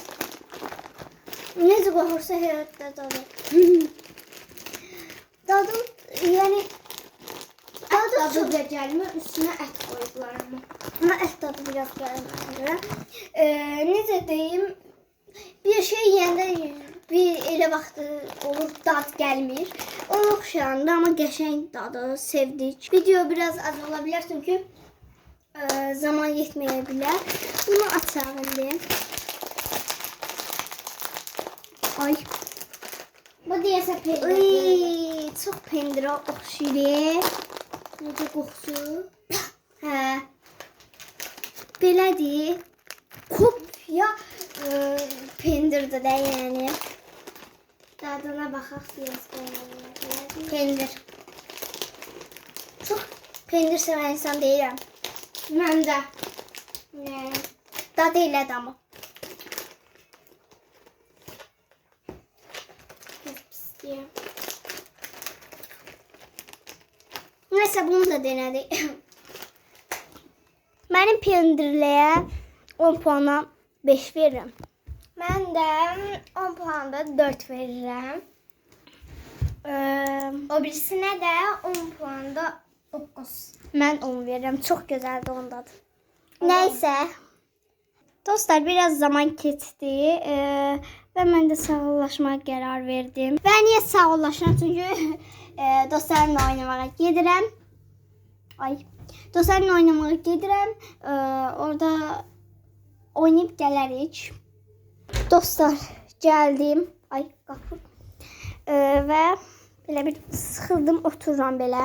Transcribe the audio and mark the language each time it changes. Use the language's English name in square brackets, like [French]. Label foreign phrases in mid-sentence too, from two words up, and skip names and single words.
[Azerbaijani] Necə qoxursa həyatda dadı. Dadım yani dadı da gəlmir, üstünə ət qoydular ama. Ama ət dadı biraz gəlmir. Necə deyim? Bir şey yeyəndə bir elə vaxtı olur dad gəlmir. Ona oxşayanda ama qəşəng dadı sevdik. [Turkish] Video biraz az olabilir çünkü zaman yetmeyebilir. [Azerbaijani] Bunu açalım indi. Ay. Bu deyəsə pendir. Çox pendirə oxşayır. Necə qoxusu? Hə. Belədir. Kopya pendirdir də yəni. Dadına baxaq biraz pendir. Çox pendir sevən insan deyirəm. Mən də. Dadı elədir amma. [Turkish] Neyse bunu da denedik. Benim pendirliğe 10 puana 5 veririm. Ben de 10 puanda 4 veririm. O birisine de 10 puanda 9. Ben 10 veririm. Çok güzeldi onda. Neyse. Dostlar biraz zaman geçti ve ben de sağollaşmaya karar verdim. Ve niye [Azerbaijani] sağollaşıram? Çünkü dostlarımla oynamaya gedirəm. Ay. Dostlarımla oynamaya gedirəm. Orada oynayıb gələrik. Dostlar, gəldim. Ay, qapı. Və belə bir sıxıldım, otururam belə.